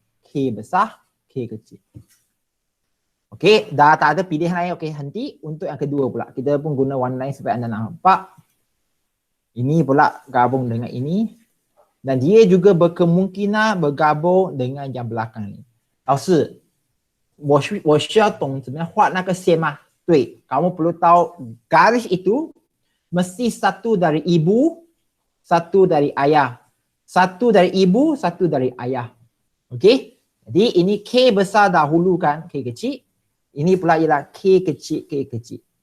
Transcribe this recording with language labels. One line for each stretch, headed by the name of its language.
Malay: K besar, K kecil. Okey, dah tak ada pilihan lain. Okey, henti. Untuk yang kedua pula, kita pun guna warna lain supaya anda nampak. Ini pula gabung dengan ini. Dan dia juga berkemungkinan bergabung dengan yang belakang ni.
Chinese: 老师，我需要懂怎么样画那个线吗？对，
Malay: kamu perlu tahu garis itu mesti satu dari ibu, satu dari ayah. Satu dari ibu, satu dari ayah. Okey? Jadi ini K besar dahulu kan, K kecil. Ini pula ialah K kecil, K kecil.